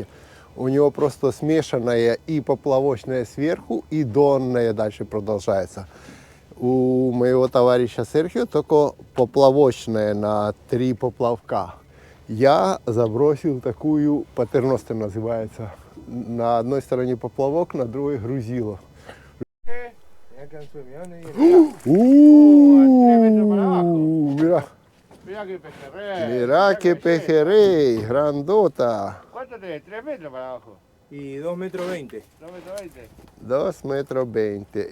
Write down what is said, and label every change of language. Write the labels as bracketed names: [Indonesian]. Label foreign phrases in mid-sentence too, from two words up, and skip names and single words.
[Russian] У него просто смешанная и поплавочная сверху, и донная дальше продолжается. У моего товарища Серхио только поплавочная на 3 поплавка. Я забросил такую, патерностер называется. На одной стороне поплавок, на другой грузило. [Spanish] Mira que pejerrey, grandota. ¿Cuánto tenés? 3 metros para abajo. Y 2,20 metros. 2 metros 20. 2,20 metros.